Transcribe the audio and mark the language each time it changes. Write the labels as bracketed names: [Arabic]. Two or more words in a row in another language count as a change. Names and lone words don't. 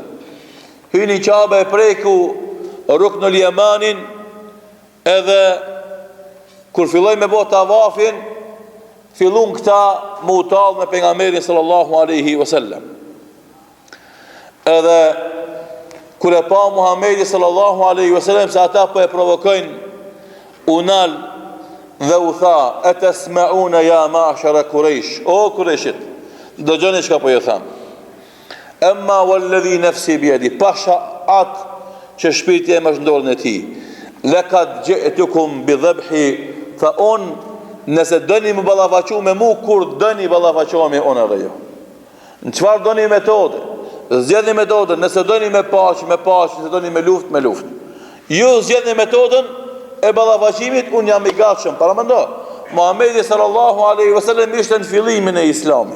[Albanian] Hyni në Qabe e preku Ruknul Yamanin, edhe kur filloi me bë tavafin, fillun këta më u tallë me pejgamberin [Arabic] sallallahu alaihi wasallam. [Albanian] Edhe kur e pa Muhamedi [Arabic] sallallahu alaihi wasallam [Albanian] se ata po e provokojnë, u nal dhe u tha: [Arabic] "Atasma'una ya ma'shara Quraysh?" [Albanian] O Qurayshit, dëgjoni çka po ju them. [Arabic] Amma walladhi nafsi biyadi, [Albanian] pasha atë që shpirti im është në dorën e tij. [Arabic] Laqad ji'tukum bi dhabhi, [Albanian] fa on nëse dëni më ballafaqu me mu, kur dëni ballafaqohemi unë edhe ju. Në çfarë dëni metodë? Zgjedhni metodën, nëse doni me paqë, nëse doni me luftë. Ju zgjedhni metodën e ballafaqimit, unë jam i gatshëm. Para mendo, Muhamedi [Arabic] sallallahu alaihi wasallam [Albanian] ishte në fillimin e Islamit.